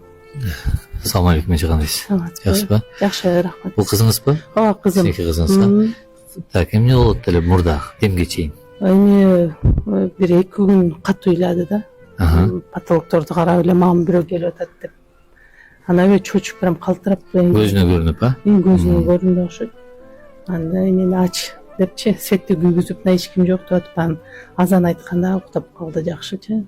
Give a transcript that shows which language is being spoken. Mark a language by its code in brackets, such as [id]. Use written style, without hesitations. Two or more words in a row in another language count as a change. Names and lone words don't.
[uz] Assalomu alaykum, necha qandaysiz? Yaxshimi? Yaxshi, rahmat. Bu qizingizmi? Ha, qizim. Sizniki qizingizmi? [ky] Так, эмне болот деле мурда, демге чейин? Эми бир 2 күн катуу ыйлады да. Патологторду карап эле мага бирөө келип атат деп. Ана эми чочуп прям калтырап Көзүнө көрүнүп, а? Көзүнө көрүндү окшойт. Анда мени ач депчи, светти күйгүзүп, эч ким жок деп атып, анан азан айтканда уктап калды жакшычы.